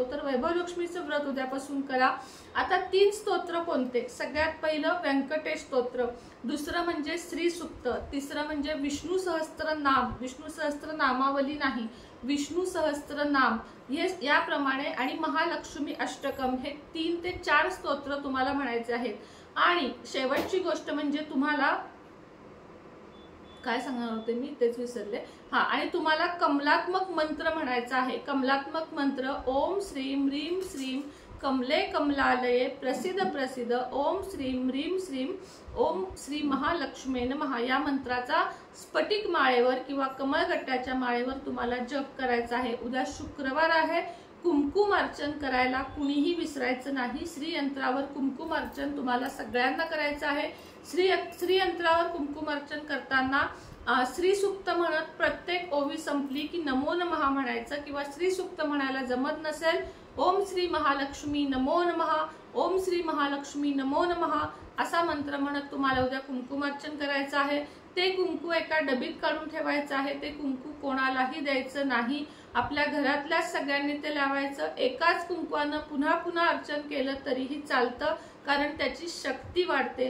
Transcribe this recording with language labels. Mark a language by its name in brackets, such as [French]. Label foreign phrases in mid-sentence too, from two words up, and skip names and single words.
[Marathi] तर वैभवलक्ष्मीचं व्रत उद्यापासून करा। आता 3 स्तोत्र कोणते, सगळ्यात पहिलं व्यंकटेश स्तोत्र, दुसरं म्हणजे श्री सूक्त, तिसरं म्हणजे विष्णू सहस्त्र नाम, विष्णू सहस्त्र नामावली नाही, विष्णू सहस्त्र नाम, हे याप्रमाणे, आणि महालक्ष्मी अष्टकम, हे 3 ते 4 स्तोत्र तुम्हाला म्हणायचे आहेत। आणि शेवटची गोष्ट म्हणजे तुम्हाला काय सांगणार होते मी तेच विसरले, हा, आणि तुम्हाला कमलात्मक मंत्र म्हणायचा आहे। कमलात्मक मंत्र [Sanskrit] ओम श्रीम ह्रीम श्रीम कमले कमलालये प्रसिद्ध प्रसिद्ध ओम श्रीम ह्रीम श्रीम ओम श्री महालक्ष्मी नमः, [Marathi] या मंत्राचा स्फटिक माळेवर किंवा कमळगट्ट्याच्या माळेवर तुम्हाला जप करायचा आहे। उद्या शुक्रवार आहे, कुमकुम अर्चन करायला कुणीही विसरायचं नाही। श्रीयंत्रावर कुमकुम अर्चन तुम्हाला सगळ्यांना करायचं आहे। श्रीयंत्रावर कुमकुम अर्चन करताना श्री सूक्त म्हणत प्रत्येक ओवी संपली की [Sanskrit] नमो नमः [Marathi] म्हणायचं, किंवा श्री सूक्त म्हणायला जमत नसेल [Sanskrit] ओम श्री महालक्ष्मी नमो नमः, ओम श्री महालक्ष्मी नमो नमः [Marathi] असा मंत्र म्हणत तुम्हाला उद्या कुमकुम अर्चन करायचं आहे। ते कुंकू एका डबीत काढून ठेवायचं आहे। ते कुंकू कोणालाही द्यायचं नाही, आपल्या घरातल्या सगळ्यांनी ते लावायचं। एकाच कुंकवानं पुन्हा पुन्हा अर्चन केलं तरीही चालतं, कारण त्याची शक्ती वाढते।